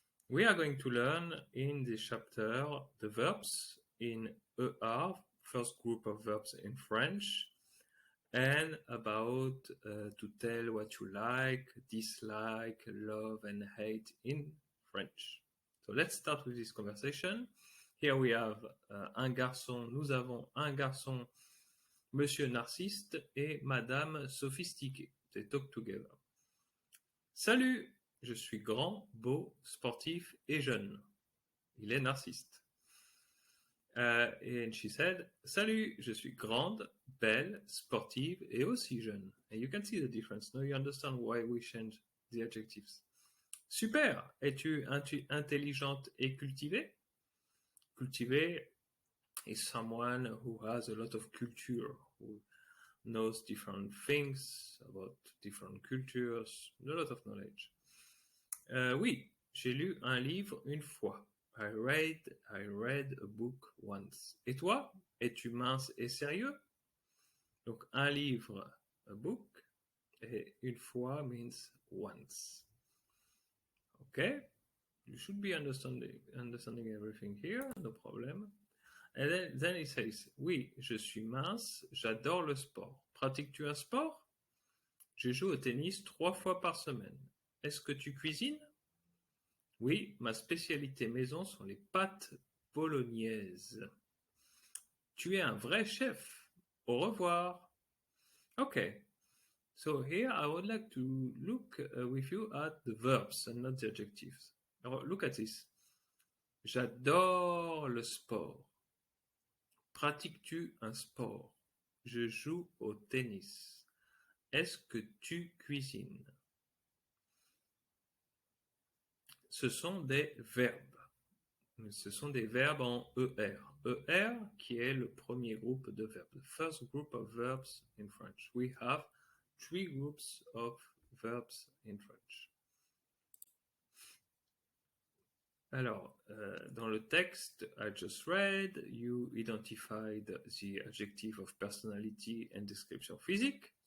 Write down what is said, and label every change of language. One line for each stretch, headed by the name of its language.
English: We are going to learn in this chapter the verbs in ER, first group of verbs in French, and about to tell what you like, dislike, love, and hate in French. So let's start with this conversation. Here we have
French: un garçon, nous avons un garçon, Monsieur Narcisse et Madame Sophistiquée.
English: They talk together.
French: Salut, je suis grand, beau, sportif et jeune. Il est narcissiste.
English: And she said,
French: salut, je suis grande, belle, sportive et aussi jeune.
English: And you can see the difference. Now you understand why we change the adjectives.
French: Super, es-tu intelligente et cultivée?
English: Cultivée is someone who has a lot of culture, who knows different things about different cultures, a lot of knowledge.
French: Oui, j'ai lu un livre une fois.
English: I read a book once.
French: Et toi, es-tu mince et sérieux? Donc, un livre,
English: a book,
French: et une fois
English: means once. Okay? You should be understanding everything here, no problem. And then he says,
French: oui, je suis mince, j'adore le sport. Pratiques-tu un sport? Je joue au tennis 3 fois par semaine. Est-ce que tu cuisines? Oui, ma spécialité maison sont les pâtes bolognaises. Tu es un vrai chef. Au revoir.
English: Okay, so here I would like to look with you at the verbs and not the adjectives.
French: Alors,
English: look at this.
French: J'adore le sport. Pratiques-tu un sport? Je joue au tennis. Est-ce que tu cuisines? Ce sont des verbes. Ce sont des verbes en ER. ER qui est le premier groupe de verbes.
English: The first group of verbs in French. We have 3 groups of verbs in French.
French: Alors, dans le texte
English: I just read, you identified the adjective of personality and
French: description physique.